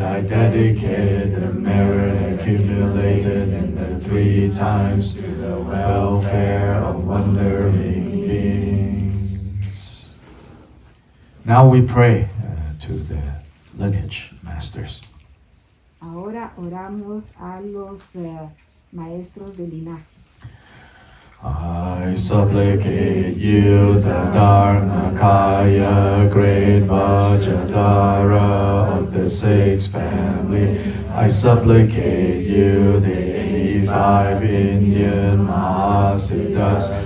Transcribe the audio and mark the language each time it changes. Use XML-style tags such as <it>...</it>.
<en>I dedicate the merit accumulated in the 3 times to the welfare of wandering beings. Now we pray to the lineage masters.</en> <es>Ahora oramos a los maestros de linaje.</es> <en>I supplicate you, the Dharmakaya, great Vajradhara of the 6th family. I supplicate you, the 85 Indian Mahasiddhas.</en>